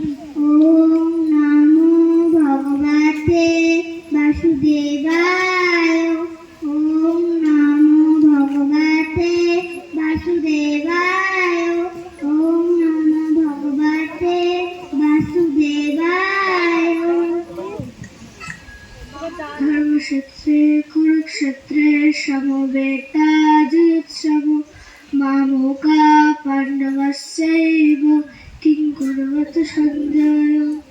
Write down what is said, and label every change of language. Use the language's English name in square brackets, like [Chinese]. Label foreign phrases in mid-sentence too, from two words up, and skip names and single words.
[Sanskrit] ওম নমো ভগবতে বাসুদেবায়। ওম নমো ভগবতে বাসুদেবায়। ওম নমো ভগবতে বাসুদেবায়। ধর্মক্ষেত্রে কুরুক্ষেত্রে সমবেতা যুযুৎসম মামকা পাণ্ডবাস্যৈব কিং কুর্বতে সঞ্জয়।